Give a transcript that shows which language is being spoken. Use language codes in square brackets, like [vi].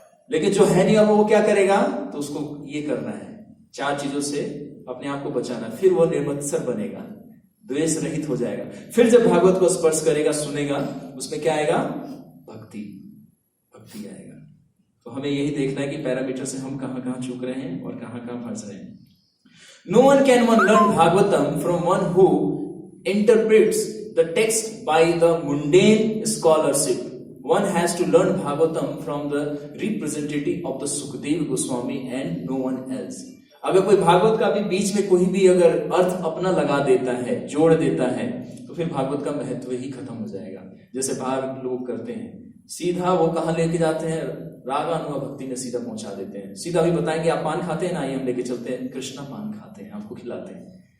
[hi] लेकिन जो है नहीं अब वो क्या करेगा, तो उसको ये करना है, चार चीजों से अपने आप को बचाना, फिर वो निर्मत्सर बनेगा, द्वेष रहित हो जाएगा। फिर जब भागवत को स्पर्श करेगा, सुनेगा, उसमें क्या आएगा, भक्ति आएगा। तो हमें यही देखना है कि पैरामीटर से हम कहां कहां चूक रहे हैं और कहां कहां फंस रहे हैं। [en] No one can learn Bhagavatam from one who interprets the text by the mundane scholarship. One has to learn Bhagavatam from the representative of the Sukadeva Goswami and no one else. [hi] अगर कोई भागवत का भी बीच में कोई भी अगर अर्थ अपना लगा देता है, जोड़ देता है, तो फिर भागवत का महत्व ही खत्म हो जाएगा। जैसे बाहर लोग करते हैं, सीधा वो कहां लेके जाते हैं, राग अनुभव भक्ति में सीधा पहुंचा देते हैं। सीधा भी बताएंगे आप पान खाते हैं ना, आइए हम लेके चलते हैं, कृष्णा पान खाते हैं, आपको खिलाते हैं।